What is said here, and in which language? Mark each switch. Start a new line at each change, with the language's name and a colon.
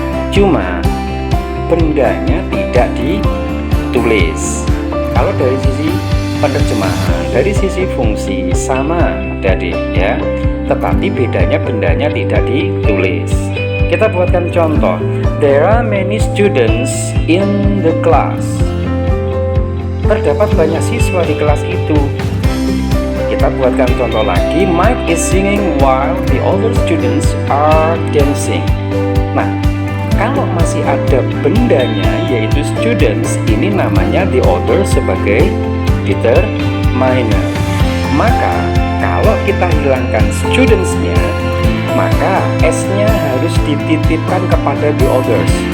Indonesian: Cuma bendanya tidak ditulis. Kalau dari sisi penerjemahan, dari sisi fungsi sama jadi ya, tetapi bedanya bendanya tidak ditulis. Kita buatkan contoh.
English: There are many students in the class.
Indonesian: Terdapat banyak siswa di kelas itu. Kita buatkan contoh lagi.
English: Mike is singing while the other students are dancing.
Indonesian: Nah, kalau masih ada bendanya yaitu students, ini namanya the other sebagai determiner. Maka kalau kita hilangkan students-nya, maka S-nya harus dititipkan kepada the others.